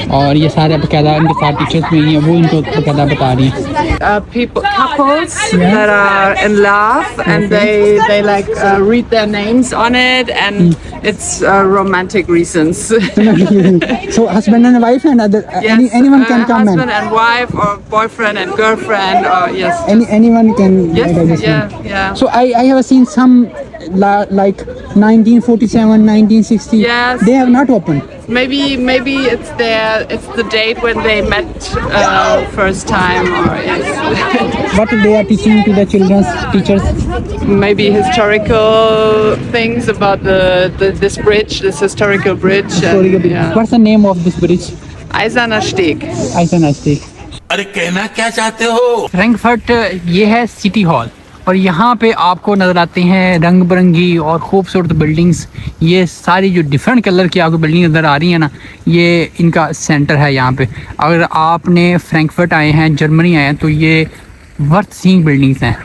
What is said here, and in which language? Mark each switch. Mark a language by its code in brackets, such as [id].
[hi] और ये सारे बकायदा इनके साथ टीचर्स भी हैं, वो इनको बकायदा बता रही हैं। [en] Couples that are in love and they like read their names on it and it's romantic reasons. So husband and wife and other Yes, anyone can come husband and wife or boyfriend and girlfriend or yes. anyone can Yes, yeah. So I have seen some like 1947, 1960. Yes. They have not opened. Maybe it's the date when they met first time or yes. What they are teaching to the children's teachers? Maybe historical things about this bridge, this historical bridge. Sorry, And, yeah. what's the name of this bridge? [de] Eiserner Steg. Eisener Steg. [hi] अरे कहना क्या चाहते हो? Frankfurt ये है city hall और यहाँ पे आपको नज़र आते हैं रंग बिरंगी और खूबसूरत बिल्डिंग्स। ये सारी जो डिफरेंट कलर की आपको बिल्डिंग नज़र आ रही है ना, ये इनका सेंटर है यहाँ पे। अगर आपने फ्रैंकफर्ट आए हैं, जर्मनी आए हैं, तो ये वर्थ सीइंग बिल्डिंग्स हैं।